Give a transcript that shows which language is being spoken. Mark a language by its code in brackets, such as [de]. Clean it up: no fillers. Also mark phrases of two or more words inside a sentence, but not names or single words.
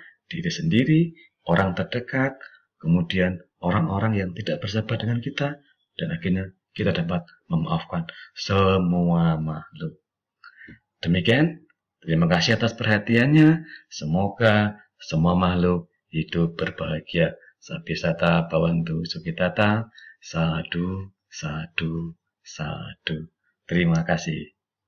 [id] Diri sendiri, orang terdekat, kemudian orang-orang yang tidak bersahabat dengan kita, dan akhirnya kita dapat memaafkan semua makhluk. Demikian, terima kasih atas perhatiannya. Semoga semua makhluk hidup berbahagia. [pi] Sabisata Bhavantu Sukhitata. Sadu, sadu, sadu. [id] Terima kasih.